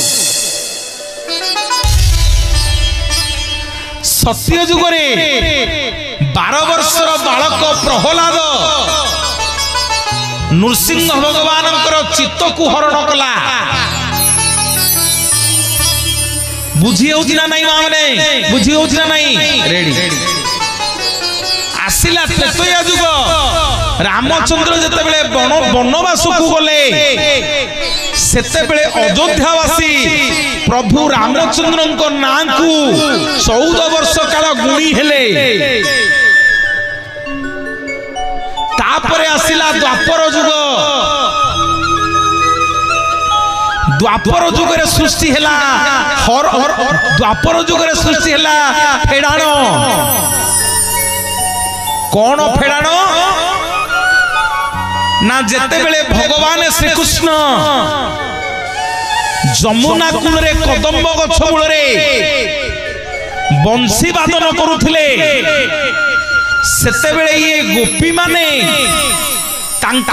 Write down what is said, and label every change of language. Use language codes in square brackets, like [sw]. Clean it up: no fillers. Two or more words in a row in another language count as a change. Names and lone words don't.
[or] ସତ୍ୟ ଯୁଗରେ 12 ବର୍ଷର ବାଳକ ପ୍ରହଲାଦ ନୃସିଂହ ଭଗବାନଙ୍କର ଚିତ୍ତ କୁ ହରଣ କଲା ବୁଝି ହେଉଛି ନା ନାହିଁ ମାନେ ବୁଝି ହେଉଛି ନା ନାହିଁ ରେଡି ଆସିଲା ତ୍ରେତୟା ଯୁଗ ରାମଚନ୍ଦ୍ର ଯେତେ ବେଳେ ବନବାସ କୁ ଗଲେ ସେତେ ବେଳେ ଅଯୋଧ୍ୟାବାସୀ ପ୍ରଭୁ ରାମଚନ୍ଦ୍ର କୁ ନା କୁ 14 ବର୍ଷ କାଳ ଗୁଣି ହେଲେ ତାପରେ ଆସିଲା ଦ୍ୱାପର ଯୁଗ ଦ୍ୱାପର ଯୁଗରେ ସୃଷ୍ଟି ହେଲା ଦ୍ୱାପର ଯୁଗରେ ସୃଷ୍ଟି ହେଲା ଫେଡ଼ାଣ କେଉଁ ଫେଡ଼ାଣ ନା ଯେତେ ବେଳେ ଭଗବାନ ଶ୍ରୀ କୃଷ୍ଣ ଯମୁନା କୂଳ ରେ କଦମ୍ବ ଗଛ ମୂଳ ରେ ବଂଶୀ ବାଦନ କରୁଥିଲେ ସେତେ ବେଳେ ଯେ ଗୋପୀ ମାନେ ତାଙ୍କୁ